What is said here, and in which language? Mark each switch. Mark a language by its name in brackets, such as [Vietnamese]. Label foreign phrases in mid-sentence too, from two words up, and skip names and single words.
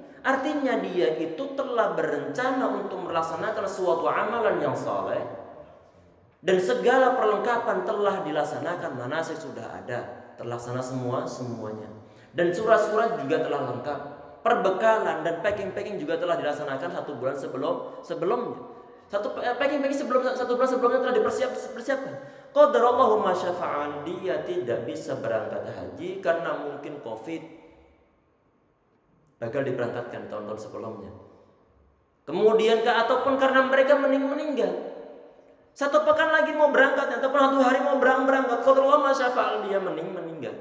[Indonesian] Artinya dia itu telah berencana untuk melaksanakan suatu amalan yang saleh, dan segala perlengkapan telah dilaksanakan, manasik sudah ada, terlaksana semuanya, dan surat-surat juga telah lengkap, perbekalan dan packing juga telah dilaksanakan 1 bulan sebelumnya. Packing sebelum 1 bulan sebelumnya telah dipersiapkan. [Arabic] قدر الله ما شاء فعل, [Indonesian] dia tidak bisa berangkat haji karena mungkin Covid, gagal diberangkatkan tahun-tahun sebelumnya. Kemudian ataupun karena mereka meninggal. 1 pekan lagi mau berangkat ataupun 1 hari mau berangkat, [Arabic] قدر الله ما شاء فعل, [Indonesian] dia meninggal.